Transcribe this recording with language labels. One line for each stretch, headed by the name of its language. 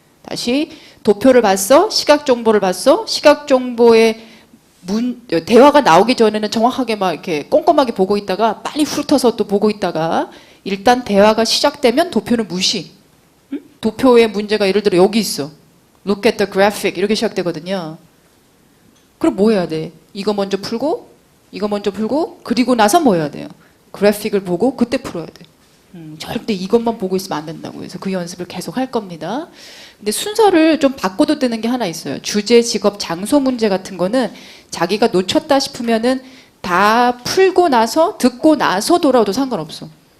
Korean: 다시 도표를 봤어? 시각 정보를 봤어? 시각 정보의 대화가 나오기 전에는 정확하게 막 이렇게 꼼꼼하게 보고 있다가 빨리 훑어서 또 보고 있다가 일단 대화가 시작되면 도표는 무시. 도표의 문제가 예를 들어 여기 있어.
English: Look at the graphic
Korean: 이렇게 시작되거든요. 그럼 뭐 해야 돼? 이거 먼저 풀고 이거 먼저 풀고 그리고 나서 뭐 해야 돼요? 그래픽을 보고 그때 풀어야 돼. 절대 이것만 보고 있으면 안 된다고 해서 그 연습을 계속 할 겁니다. 근데 순서를 좀 바꿔도 되는 게 하나 있어요. 주제, 직업, 장소 문제 같은 거는 자기가 놓쳤다 싶으면은 다 풀고 나서 듣고 나서 돌아와도 상관없어.